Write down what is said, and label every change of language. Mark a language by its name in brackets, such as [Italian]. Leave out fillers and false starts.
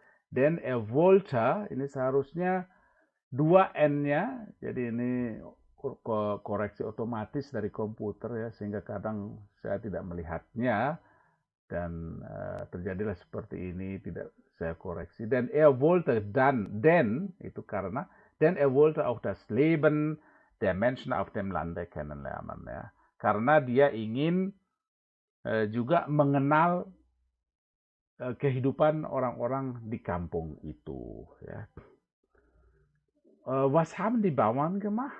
[Indonesian] Dan [German] er wollte, [Indonesian] ini seharusnya 2 N-nya, jadi ini koreksi otomatis dari komputer ya, sehingga kadang saya tidak melihatnya dan terjadilah seperti ini, tidak saya koreksi. [German] Dan er wollte denn [Indonesian] itu karena, [German] denn er wollte auch das Leben der Menschen auf dem Lande kennenlernen ya. [Indonesian] Karena dia ingin juga mengenal kehidupan orang-orang di kampung itu ya. [German] Was haben die Bauern gemacht?